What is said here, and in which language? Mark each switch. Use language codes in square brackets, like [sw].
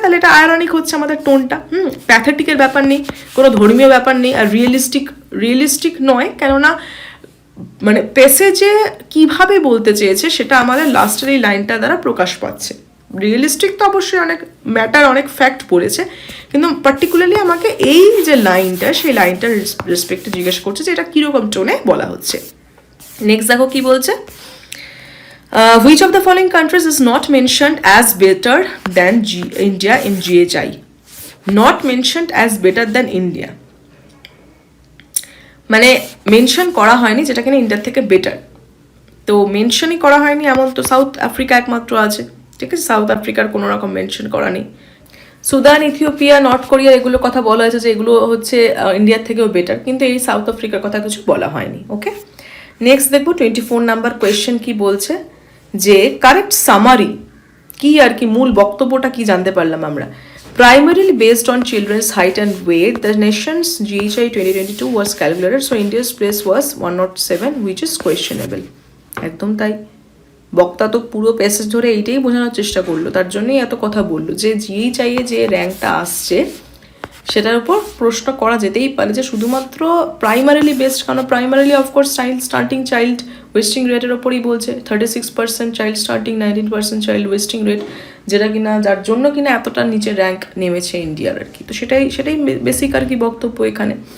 [bn] তাহলে এটা আয়রনিক হচ্ছে আমাদের টোনটা। প্যাথেটিকের ব্যাপার নেই, কোনো ধর্মীয় ব্যাপার নেই, আর রিয়েলিস্টিক নয়, কেননা মানে প্যাসেজে কিভাবে বলতে চেয়েছে সেটা আমাদের লাস্টের এই লাইনটা দ্বারা প্রকাশ পাচ্ছে। রিয়েলিস্টিক তো অবশ্যই অনেক ম্যাটার, অনেক ফ্যাক্ট পড়েছে, কিন্তু পার্টিকুলারলি আমাকে এই যে লাইনটা, সেই লাইনটার রেসপেক্টে জিজ্ঞেস করছে যে এটা কীরকম টোনে বলা হচ্ছে। নেক্সট দেখো কি বলছে, [en] which of the following countries is not mentioned as better than India in GHI? Not mentioned as better than India, [bn] মানে মেনশন করা হয়নি যেটা কিনা ইন্ডিয়ার থেকে বেটার। তো মেনশনই করা হয়নি এমন তো সাউথ আফ্রিকা একমাত্র আছে, ঠিক আছে? সাউথ আফ্রিকার কোনো রকম মেনশন করা নেই। সুদান, ইথিওপিয়া, নর্থ কোরিয়া এগুলো কথা বলা হয়েছে যে এগুলো হচ্ছে ইন্ডিয়ার থেকেও বেটার, কিন্তু এই সাউথ আফ্রিকার কথা কিছু বলা হয়নি। ওকে, নেক্সট দেখবো 24 নাম্বার কোয়েশ্চেন কি বলছে, যে কারেক্ট সামারি কি আর কি, মূল বক্তব্যটা কি জানতে পারলাম আমরা। [en] Primarily based on children's height and weight, the nation's GHI 2022 was calculated, so India's place was 107, which is questionable. [bn] একদম তাই, বক্তা তো পুরো প্যাসেজ ধরে এইটাই বোঝানোর চেষ্টা করলো, তার জন্যই এত কথা বললো যে GHI এ যে র্যাঙ্কটা আসছে সেটার উপর প্রশ্ন করা যেতেই পারে যে শুধুমাত্র প্রাইমারিলি বেসড, কারণ primarily of course child starting child wasting রেটের ওপরই বলছে, 36% child starting, 19% child wasting rate, যেটা কিনা যার জন্য কিনা এতটা নিচে র্যাঙ্ক নেমেছে ইন্ডিয়ার আর কি। তো সেটাই বেসিক আর কি বক্তব্য এখানে।